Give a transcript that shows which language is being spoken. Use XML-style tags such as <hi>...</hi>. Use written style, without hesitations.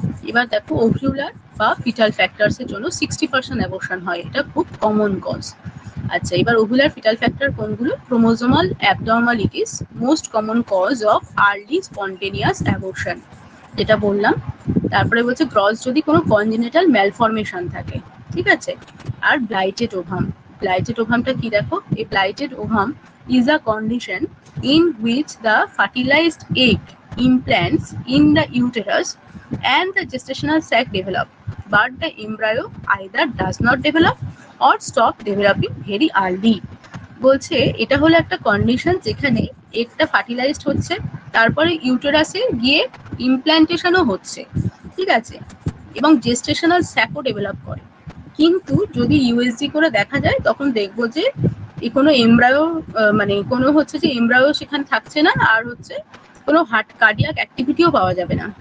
<bn>এবার দেখো ওভিউলার বা ফিটাল ফ্যাক্টরসের জন্য 60% অ্যাবর্শন হয়, এটা খুব কমন কজ। আচ্ছা, এবার ওভুলার ফিটাল ফ্যাক্টর কোনগুলো?</bn> <en>chromosomal abnormalities most common cause of early spontaneous abortion,</en> <bn>যেটা বললাম। তারপরে বলছে গ্রস যদি কোনো কনজেনিটাল ম্যালফরমেশন থাকে। ঠিক আছে, আর ব্লাইটেড ওভাম। ব্লাইটেড ওভামটা কি দেখো, এই ব্লাইটেড ovum</bn> <en>is a condition in which the fertilized egg implants in the uterus and the gestational sac develop, but the embryo either does not develop or stop developing very early.</en> <bn>বলছে এটা হলো একটা condition যেখানে এগটা fertilised হচ্ছে, তারপরে ইউটেরাসে গিয়ে ইমপ্ল্যান্টেশনও হচ্ছে। ঠিক আছে, এবং জেস্টেশনাল স্যাকও ডেভেলপ করে, কিন্তু যদি ইউএসজি করে দেখা যায় তখন দেখবো যে কোনো এমব্রায়ো, মানে কোনো হচ্ছে যে এমব্রায়ো সেখানে থাকছে না, আর হচ্ছে কোনো হার্ট কার্ডিয়াক অ্যাক্টিভিটিও পাওয়া যাবে না।</bn>